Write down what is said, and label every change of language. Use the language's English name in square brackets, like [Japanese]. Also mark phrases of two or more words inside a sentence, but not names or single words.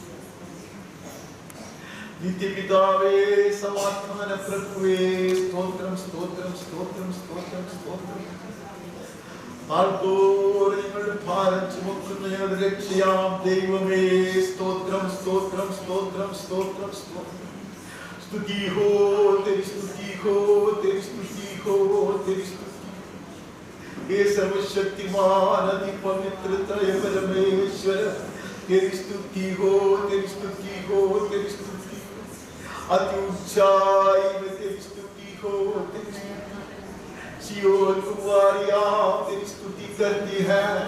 [Telugu] నిత్య పితావే సమాత్మన ప్రభువే స్తోత్రం స్తోత్రం స్తోత్రం స్తోత్రం స్తోత్రం [Malayalam] ആർത്തോട് നിങ്ങളുടെ ഭാരം ചുമക്കുന്ന ഞങ്ങളുടെ രക്ഷയാം ദൈവമേ സ്തോത്രം സ്തോത്രം സ്തോത്രം സ്തോത്രം സ്തോത്രം [Hindi] स्तुति हो तेरी स्तुति हो तेरी स्तुति हो तेरी स्तुति हे सर्वशक्तिमान अति पवित्र त्रय परमेश्वर तेरी स्तुति हो तेरी स्तुति हो तेरी स्तुति अति ऊंचाई में तेरी स्तुति हो तेरी स्तुति सियोन कुमारियां तेरी स्तुति करती है